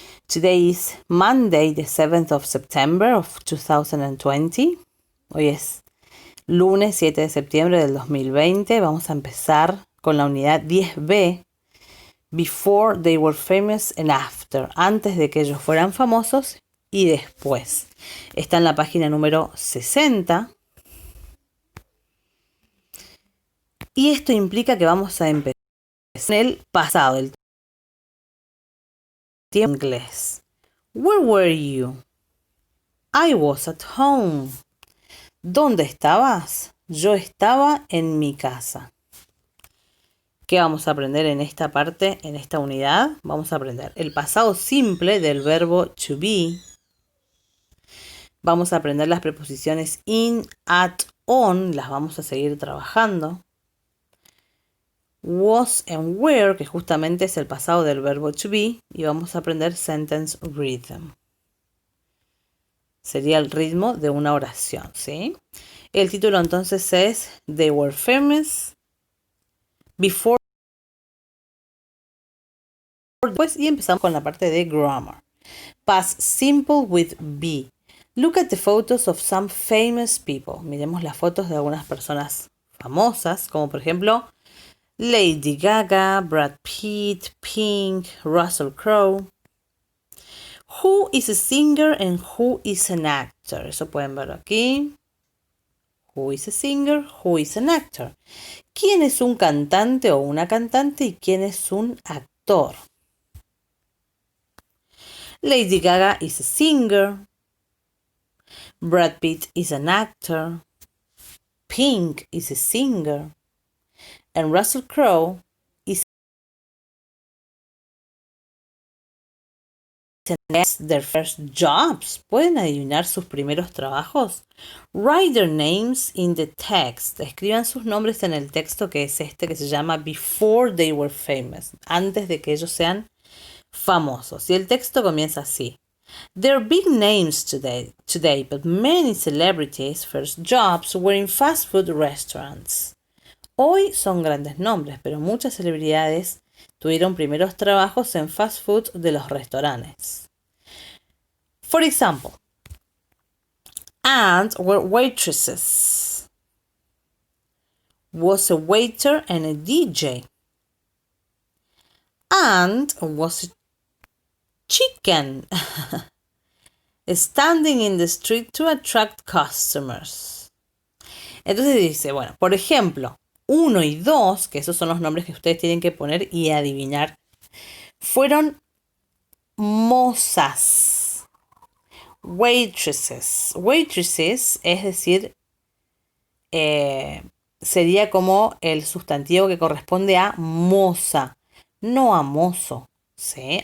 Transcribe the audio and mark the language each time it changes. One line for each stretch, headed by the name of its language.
English: Today is Monday, the 7th of September of 2020.
Spanish: Hoy es lunes 7 de septiembre del 2020. Vamos a empezar con la unidad 10B.
English: Before they were famous and after.
Spanish: Antes de que ellos fueran famosos y después. Está en la página número 60. Y esto implica que vamos a empezar en el pasado, el tiempo inglés.
English: Where were you? I was at home.
Spanish: ¿Dónde estabas? Yo estaba en mi casa. ¿Qué vamos a aprender en esta parte, en esta unidad? Vamos a aprender el pasado simple del verbo to be. Vamos a aprender las preposiciones in, at, on. Las vamos a seguir trabajando. Was and were, que justamente es el pasado del verbo to be. Y vamos a aprender sentence rhythm. Sería el ritmo de una oración, ¿sí? El título entonces es
English: They were famous before.
Spanish: Después, y empezamos con la parte de grammar.
English: Past simple with be. Look at the photos of some famous people.
Spanish: Miremos las fotos de algunas personas famosas, como por ejemplo Lady Gaga, Brad Pitt, Pink, Russell Crowe.
English: Who is a singer and who is an actor?
Spanish: Eso pueden verlo aquí.
English: Who is a singer? Who is an actor?
Spanish: ¿Quién es un cantante o una cantante y quién es un actor?
English: Lady Gaga is a singer. Brad Pitt is an actor. Pink is a singer. And Russell Crowe is their first jobs.
Spanish: ¿Pueden adivinar sus primeros trabajos?
English: Write their names in the text.
Spanish: Escriban sus nombres en el texto que es este que se llama
English: Before they were famous.
Spanish: Antes de que ellos sean famosos. Y el texto comienza así.
English: There are big names today, but many celebrities' first jobs were in fast food restaurants.
Spanish: Hoy son grandes nombres, pero muchas celebridades tuvieron primeros trabajos en fast food de los restaurantes.
English: For example, and were waitresses. Was a waiter and a DJ. And was a chicken standing in the street to attract customers.
Spanish: Entonces dice, bueno, por ejemplo, 1 y 2, que esos son los nombres que ustedes tienen que poner y adivinar, fueron mozas, waitresses. Waitresses, es decir, sería como el sustantivo que corresponde a moza, no a mozo. ¿Sí?